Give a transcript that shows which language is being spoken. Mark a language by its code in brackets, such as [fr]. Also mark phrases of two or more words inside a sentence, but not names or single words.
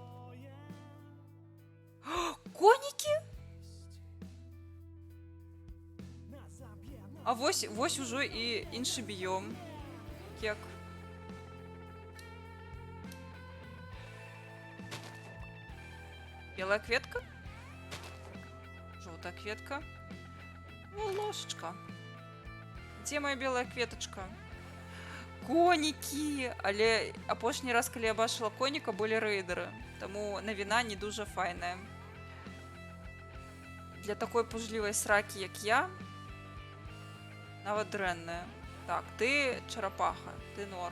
[be] Конікі? А вось ужо і іншы біём. Як? Белая кветка? [ru] Желтая кветка? О, ложечка. Где моя белая кветочка? [be] Конікі! Але апошні раз, калі я бачила коніка, былі рэйдеры. Таму навіна не дуже файная. Для такой пужлівай сракі, як я, нават дрэнная. Так, ты чарапаха, ты норм.